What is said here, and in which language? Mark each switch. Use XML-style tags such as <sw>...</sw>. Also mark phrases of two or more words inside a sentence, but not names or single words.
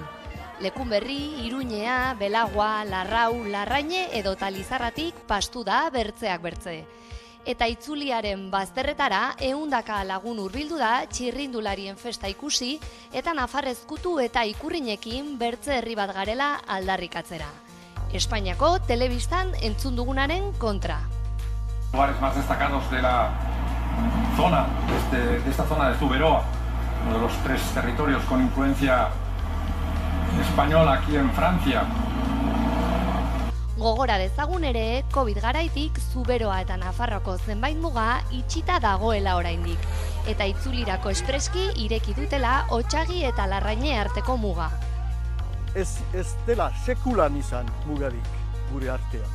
<eu>Lekunberri, Iruñea, Belagua, Larrau, Larraine edo Lizarratik pastu da bertzeak bertze. Eta itzuliaren bazterretara 100 lagun hurbildu da txirrindularien festa ikusi eta nafarrezkutu eta ikurrinekin bertze herri bat garela aldarrikatzera. Espainiako telebistan entzun dugunaren kontra.</eu> <es>Lugares más destacados de la zona, de esta zona de Zuberoa, uno de los 3 territorios con influencia española aquí en Francia.</es> <eu>Gogora dezagun ere, Covid garaitik Zuberoa eta Nafarroko zenbait muga itxita dagoela oraindik. Eta itzulirako espreski ireki dutela Otsagi eta Larraine arteko muga. Ez dela sekulan izan mugarik gure artean.</eu>